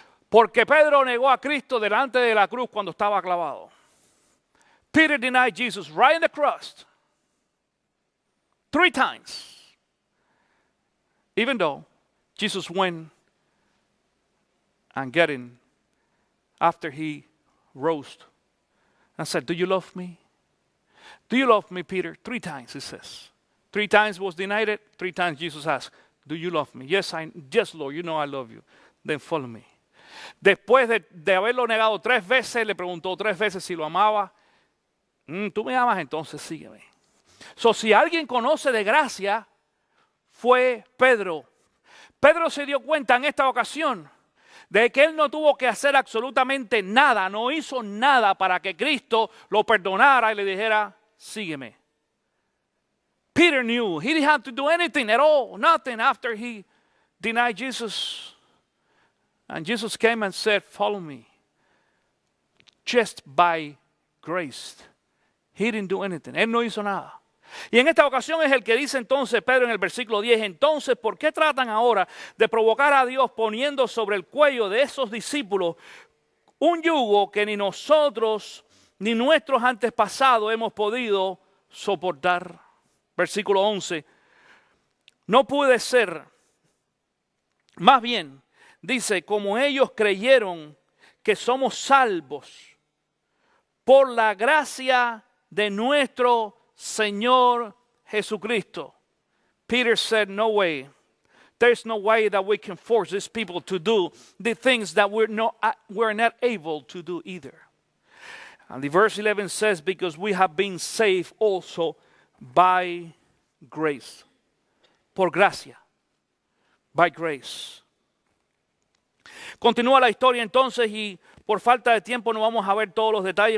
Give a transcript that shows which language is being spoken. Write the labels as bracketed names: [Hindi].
[Spanish] Porque Pedro negó a Cristo delante de la cruz cuando estaba clavado. [English] Peter denied Jesus right in the cross 3 times. Even though Jesus went and got him after he rose and said, do you love me? Do you love me, Peter? 3 times, he says. 3 times was denied it. 3 times Jesus asked, do you love me? Yes, Lord, you know I love you. Then follow me. [Spanish] Después de haberlo negado 3 veces, le preguntó 3 veces si lo amaba. Tú me amas, entonces sígueme. Si alguien conoce de gracia, fue Pedro. Pedro se dio cuenta en esta ocasión de que él no tuvo que hacer absolutamente nada, no hizo nada para que Cristo lo perdonara y le dijera, sígueme. [English] Peter knew he didn't have to do anything at all, nothing after he denied Jesus. And Jesus came and said, follow me. Just by grace. He didn't do anything. [Spanish] Él no hizo nada. Y en esta ocasión es el que dice entonces Pedro en el versículo 10, entonces, ¿por qué tratan ahora de provocar a Dios poniendo sobre el cuello de esos discípulos un yugo que ni nosotros ni nuestros antepasados hemos podido soportar? Versículo 11, no puede ser, más bien, dice, como ellos creyeron que somos salvos por la gracia de nuestro Señor Jesucristo. [English] Peter said, no way. There's no way that we can force these people to do the things that we're not able to do either. And the verse 11 says, because we have been saved also by grace. [Spanish] Por gracia. [English] By grace. [Spanish] Continúa la historia entonces y por falta de tiempo no vamos a ver todos los detalles.